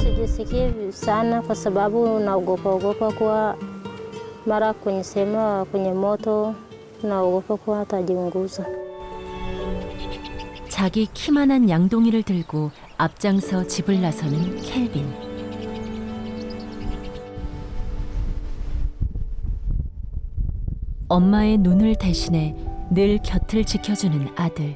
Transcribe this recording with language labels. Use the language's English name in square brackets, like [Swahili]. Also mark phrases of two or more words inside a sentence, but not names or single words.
[Swahili] sisikii sana kwa sababu naogopa kuwa mara kwenye sehemu kwenye moto naogopa kuwa atajiunguza. [Korean] 자기 키만한 양동이를 들고 앞장서 집을 나서는 켈빈. 엄마의 눈을 대신해 늘 곁을 지켜주는 아들.